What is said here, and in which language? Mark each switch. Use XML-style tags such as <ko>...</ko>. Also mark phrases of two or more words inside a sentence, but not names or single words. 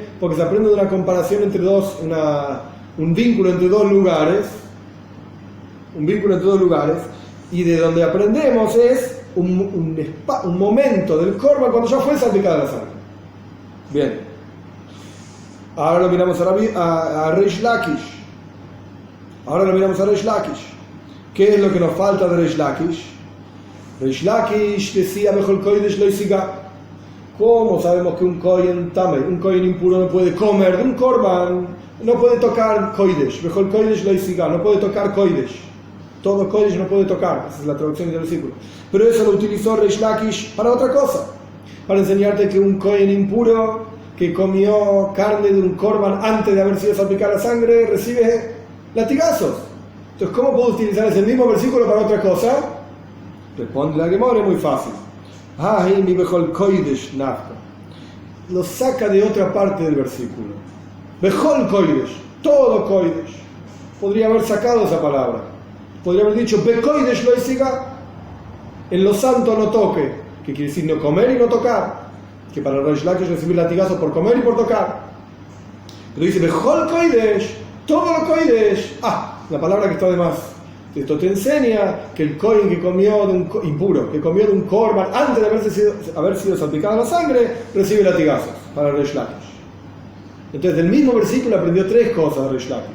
<es>Porque se aprende de una comparación entre un vínculo entre dos lugares, y de donde aprendemos es un momento del Korban cuando ya fue salpicada la sangre. Bien. Ahora lo miramos a Reish Lakish. ¿Qué es lo que nos falta de Reish Lakish?</es> <he>Reish Lakish decía: בכל קדש לא תגע.</he> <es>¿Cómo sabemos que un</es> <he>כהן טמא,</he> <es>un kohen impuro, no puede comer de un korban? No puede tocar kodesh.</es> <he>בכל קדש לא תגע.</he> <es>No puede tocar kodesh. Todo kodesh no puede tocar. Esa es la traducción del versículo. Pero eso lo utilizó Reish Lakish para otra cosa. Para enseñarte que un kohen impuro que comió carne de un korban antes de haber sido salpicada la sangre recibe latigazos. Entonces, ¿cómo puedo utilizar ese mismo versículo para otra cosa? Responde la Gemara, es muy fácil. Lo saca de otra parte del versículo.</es> <he>בכל קדש,</he> <es>todo kodesh. Podría haber sacado esa palabra. Podría haber dicho</es> <he>בקדש לא תגע,</he> <es>en lo santo no toque, que quiere decir no comer y no tocar. Que para Reish Lakish recibir latigazos por comer y por tocar. Pero dice</es> <he>בכל קדש,</he> <es>todo lo kodesh. La palabra que está de más. Esto te enseña que el kohen que comió de un impuro, que comió de un korban antes de haber sido salpicada la sangre, recibe latigazos para Reish Lakish. Entonces, del mismo versículo aprendió tres cosas de Reish Lakish.</es>